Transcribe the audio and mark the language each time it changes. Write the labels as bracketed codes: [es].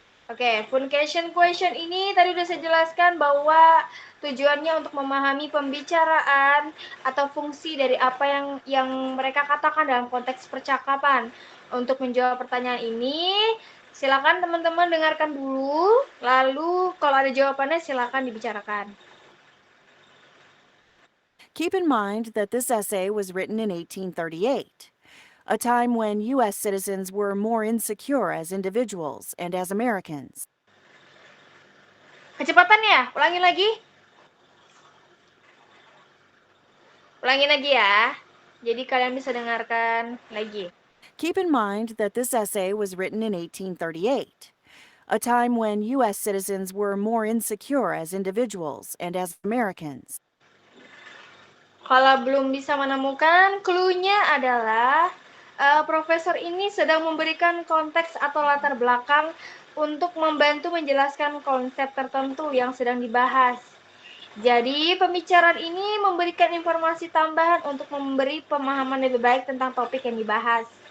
[id] Oke, function question ini tadi udah saya jelaskan bahwa tujuannya untuk memahami pembicaraan atau fungsi dari apa yang mereka katakan dalam konteks percakapan. Untuk menjawab pertanyaan ini, silakan teman-teman dengarkan dulu, lalu kalau ada jawabannya silakan dibicarakan. [en] Keep in mind that this essay was written in 1838, a time when U.S. citizens were more insecure as individuals and as Americans. [id] Kecepatan ya, ulangi lagi. Ulangi lagi ya. Jadi kalian bisa dengarkan lagi. [en] Keep in mind that this essay was written in 1838, a time when U.S. citizens were more insecure as individuals and as Americans. [id] Kalau belum bisa menemukan, clue-nya adalah profesor ini sedang memberikan konteks atau latar belakang untuk membantu menjelaskan konsep tertentu yang sedang dibahas. Jadi, pembicaraan ini memberikan informasi tambahan untuk memberi pemahaman lebih baik tentang topik yang dibahas.